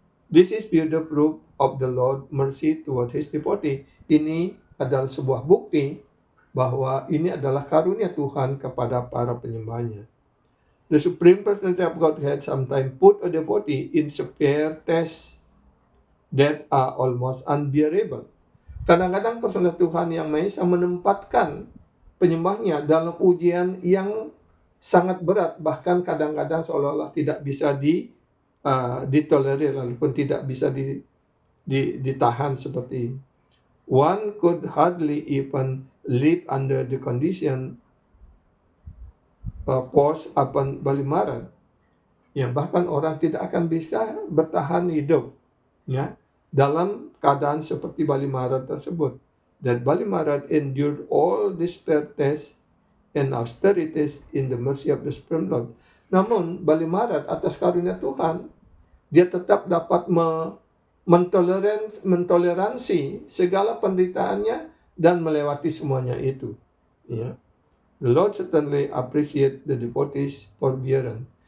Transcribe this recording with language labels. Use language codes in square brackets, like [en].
[en] This is beautiful proof of the Lord mercy toward his devotee. [id] Ini adalah sebuah bukti bahwa ini adalah karunia Tuhan kepada para penyembahnya. [en] The Supreme Personality of Godhead sometimes put a devotee in severe tests that are almost unbearable. [id] Kadang-kadang personal Tuhan Yang Maha Esa menempatkan penyembahnya dalam ujian yang sangat berat, bahkan kadang-kadang seolah-olah tidak bisa ditolerir ataupun tidak bisa ditahan seperti [en] one could hardly even live under the condition forced upon Balimaran. [id] Ya, bahkan orang tidak akan bisa bertahan hidup ya dalam keadaan seperti Balimaran tersebut. [en] That Balimaran endured all these tests and austerities in the mercy of the Supreme Lord. [id] Namun Balimaran atas karunia Tuhan, dia tetap dapat mentoleransi segala penderitaannya dan melewati semuanya itu. Ya. [en] The Lord certainly appreciate the devotees' forbearance.